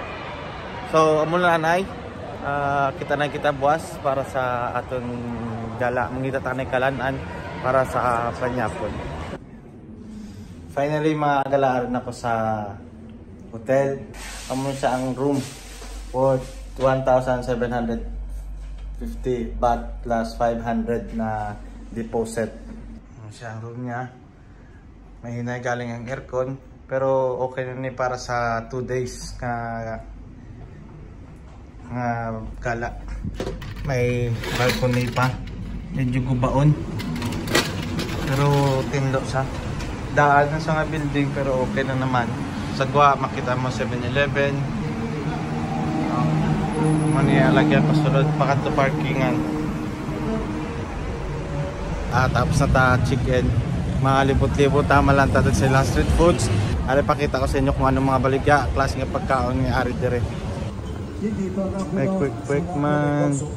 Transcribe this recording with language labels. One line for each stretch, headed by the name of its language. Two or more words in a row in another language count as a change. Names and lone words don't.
Hiligaynon: So amo na anay, kita buwas para sa aton gala, mangita tanay kalanan para sa panyapon. Finally magalaan ako sa hotel. Amo siya ang
English: room for
Hiligaynon: 1,750 baht plus 500 na deposit. Amo siya ang room niya. May hinay galing ang aircon, pero okay na ni para sa 2 days Gala. May balcony pa. Medyo gubaon. Pero tindo sa daan na sa nga building, pero okay na naman. Sagwa, makita mo 7-Eleven. Maniya lagyan pasulod pakat to parkingan. Tapos na ta chicken. Mga libot-libot tama lang tatag sila street foods. Ari pakita ko sa inyo kung anong mga baligya, klase nga pagkaon nga ari dire. May quick man.